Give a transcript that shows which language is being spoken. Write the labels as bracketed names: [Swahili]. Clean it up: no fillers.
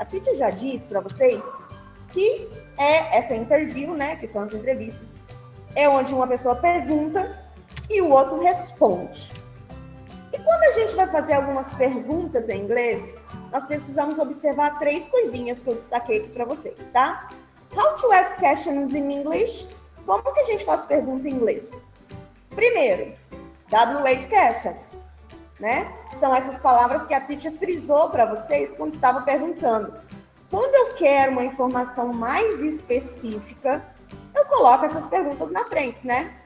[Portuguese] A Pitty já disse para vocês que é essa interview, né? Que são as entrevistas. É onde uma pessoa pergunta e o outro responde. E quando a gente vai fazer algumas perguntas em inglês, nós precisamos observar 3 coisinhas que eu destaquei aqui para vocês, tá? [English] How to ask questions in English? [Portuguese] Como que a gente faz pergunta em inglês? Primeiro, WH questions, né? São essas palavras que a teacher frisou para vocês quando estava perguntando. Quando eu quero uma informação mais específica, eu coloco essas perguntas na frente, né?